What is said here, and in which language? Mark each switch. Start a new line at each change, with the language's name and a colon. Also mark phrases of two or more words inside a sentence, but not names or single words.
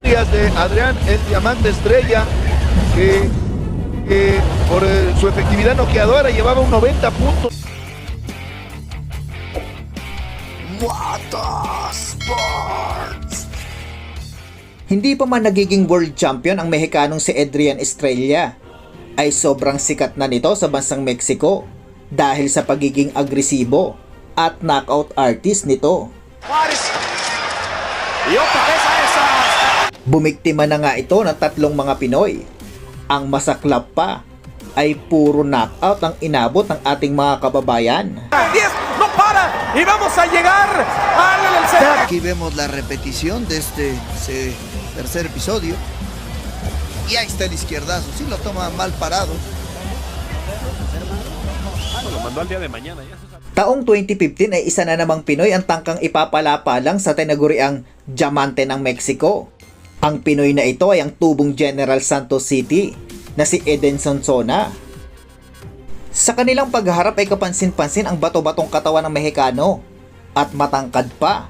Spanish: victorias de Adrián el Diamante Estrella, que por su efectividad noqueadora llevaba un 90 puntos. Motorsports!
Filipino: Hindi pa man nagiging
English: world champion
Filipino: ang Mexicanong si Adrian Estrella, ay sobrang sikat na nito sa bansang Mexico dahil sa pagiging agresibo at
English: knockout artist
Filipino: nito. Bumiktima na nga ito ng 3 mga Pinoy. Ang masaklap pa ay puro knockout ang inabot ng ating mga kababayan.
Spanish: ¡No para! ¡Y vamos a llegar al... Aquí vemos la repetición de este tercer episodio. Y ahí está el izquierdazo. Sí lo toma mal parado. Lo mandó al día de mañana. Ya se sabe.
Filipino: Taong 2015 ay isa na namang Pinoy ang tangkang ipapalapalang sa tinaguriang Diamante ng Mexico. Ang Pinoy na ito ay ang tubong General Santos City na si Eden Sonsona. Sa kanilang pagharap ay kapansin-pansin ang bato-batong katawan ng Mexicano at matangkad pa.